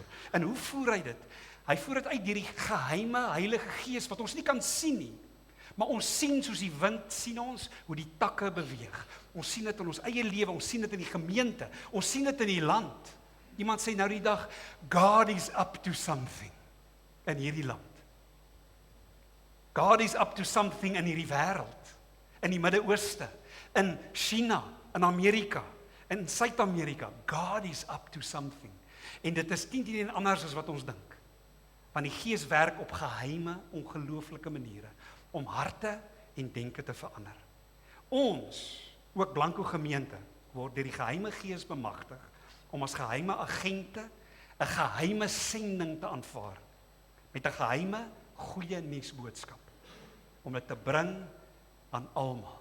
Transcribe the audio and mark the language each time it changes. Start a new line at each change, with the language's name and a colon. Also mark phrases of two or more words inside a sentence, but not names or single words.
Afrikaans: En hoe voer hy dit? Hy voer dit uit deur die geheime Heilige Gees wat ons nie kan sien nie. Maar ons sien soos die wind, sien ons hoe die takke beweeg. Ons sien dit in ons eie lewe, ons sien dit in die gemeente, ons sien dit in die land. Iemand sê nou die dag,
English: God is up to something
Afrikaans: in hierdie land.
English: God is up to something
Afrikaans: in hierdie wêreld, in die Midde-Ooste, in China, in Amerika, in Suid-Amerika.
English: God is up to something.
Afrikaans: En dit is nie anders as wat ons dink. Want die Gees werk op geheime, ongelooflike maniere om harte en denke te verander. Ons, ook Blanco gemeente, word deur die geheime Gees bemagtig om as geheime agente 'n geheime sending te aanvaar met 'n geheime goeie nuusboodskap om dit te bring aan almal.